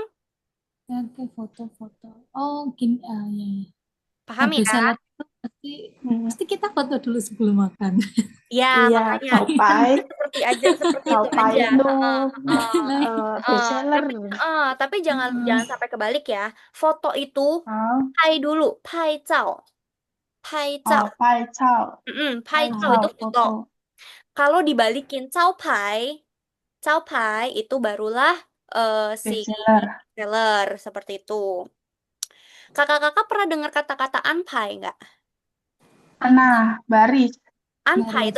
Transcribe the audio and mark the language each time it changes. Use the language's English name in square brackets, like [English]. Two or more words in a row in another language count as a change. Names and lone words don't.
[Indonesian] Oke, foto-foto. Oh, gini, ya, ya. Paham Biasa ya? salad itu pasti Hmm. pasti kita foto dulu sebelum makan. Ya, Iya, makanya Taupai, seperti itu Taupai aja. itu Nah, bestseller. Tapi jangan hmm, jangan sampai kebalik ya. Foto itu [Chinese] 好，拍dulu, 拍照. 哦，拍照，拍拍照 itu 照 [Indonesian] foto. foto， Kalau dibalikin 招牌 itu barulah si bestseller. seller seperti itu. Kakak-kakak pernah dengar kata-kata anpai nggak? Nah, baris, Anpai itu